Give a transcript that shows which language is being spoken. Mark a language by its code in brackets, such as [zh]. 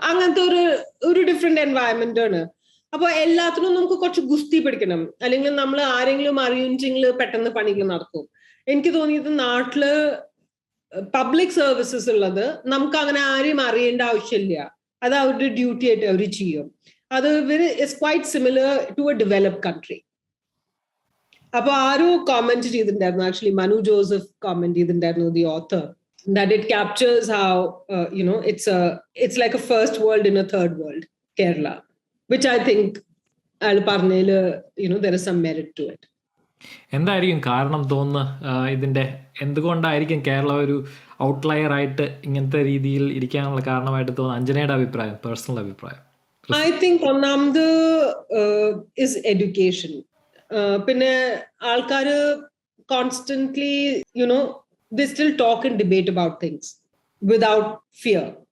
[ml] അങ്ങനത്തെ ഒരു different environment ആണ്. അപ്പൊ എല്ലാത്തിനും നമുക്ക് കുറച്ച് ഗുസ്തി പിടിക്കണം, അല്ലെങ്കിൽ നമ്മൾ ആരെങ്കിലും അറിയുമെങ്കിൽ പെട്ടെന്ന് പണികൾ നടക്കും. എനിക്ക് തോന്നിയത് നാട്ടില് പബ്ലിക് സർവീസസ് ഉള്ളത് നമുക്ക് അങ്ങനെ ആരെയും അറിയേണ്ട ആവശ്യമില്ല, അത് അവരുടെ ഡ്യൂട്ടി ആയിട്ട് അവർ ചെയ്യും. [en] അത് it's quite similar to a developed country. [ml] അപ്പൊ ആരോ കോമെന്റ് ചെയ്തിട്ടുണ്ടായിരുന്നു, ആക്ച്വലി മനു ജോസഫ് കോമെന്റ് ചെയ്തിട്ടുണ്ടായിരുന്നു, the author, [en] that it captures how it's like a first world in a third world, Kerala, which I think I'll parnel there is some merit to it. [ml] എന്തായിരിക്കും കാരണം തോന്നുന്നു ഇതിന്റെ? എന്തുകൊണ്ടായിരിക്കും കേരള ഒരു outlier ആയിട്ട് ഇങ്ങനത്തെ രീതിയിൽ ഇരിക്കാനുള്ള കാരണമായിട്ട് തോന്നുന്നു? അഞ്ജനയുടെ അഭിപ്രായം, പേഴ്സണൽ അഭിപ്രായം. [en] I think [ml] ഒന്നാമത് [en] is education. [ml] പിന്നെ ആൾക്കാര് [en] constantly they still talk and debate about things without fear.